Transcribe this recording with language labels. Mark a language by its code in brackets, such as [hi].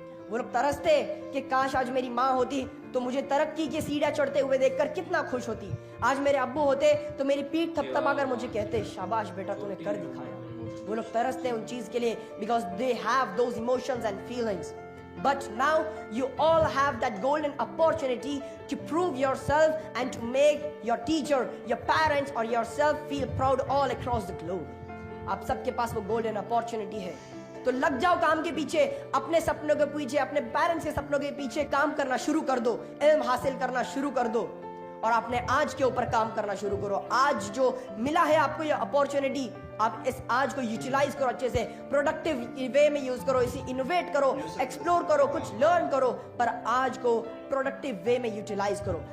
[hi] वो लोग तरसते कि काश आज मेरी माँ होती तो मुझे तरक्की की सीढ़ियां चढ़ते हुए देखकर कितना खुश होती। आज मेरे अब्बू होते तो मेरी पीठ थपथपाकर मुझे कहते शाबाश बेटा तूने कर दिखाया। वो लोग तरसते हैं उन चीज के लिए, [en] Because they have those emotions and feelings. But now you all have that golden opportunity to prove yourself and to make your teacher, your parents or yourself feel proud all across the globe। [hi] आप सबके पास वो golden opportunity है, तो लग जाओ काम के पीछे, अपने सपनों के पीछे, अपने पेरेंट्स के सपनों के पीछे काम करना शुरू कर दो, इल्म हासिल करना शुरू कर दो और अपने आज के ऊपर काम करना शुरू करो। आज जो मिला है आपको ये अपॉर्चुनिटी, आप इस आज को यूटिलाइज करो, अच्छे से प्रोडक्टिव वे में यूज करो, इसे इनोवेट करो, एक्सप्लोर करो, कुछ लर्न करो, पर आज को प्रोडक्टिव वे में यूटिलाइज करो।